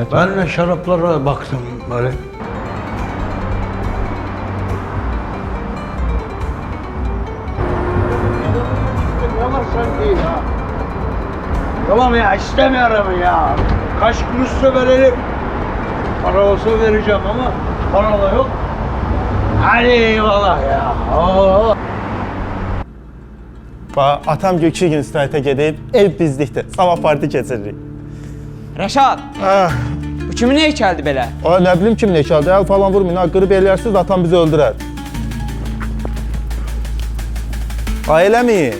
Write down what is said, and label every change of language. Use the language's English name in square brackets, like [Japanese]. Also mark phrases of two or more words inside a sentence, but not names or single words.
[Turkish] Ben de şaraplara baktım böyle. Tamam ya, istemiyorum ya. Kaç kuruşsa verelim. Para olsa vereceğim ama para da yok. Hadi eyvallah ya. Oo. [Azerbaijani] Atam 2 gün istirahətə gedib, ev bizlikdir. Sabah parti keçiririk. Rəşad, bu kimin heykəldir belə? Ay, nə bilim kimin heykəldir, əl falan vurmayın, qırıb eləyərsiniz, atam bizi öldürər. Ay, eləməyin.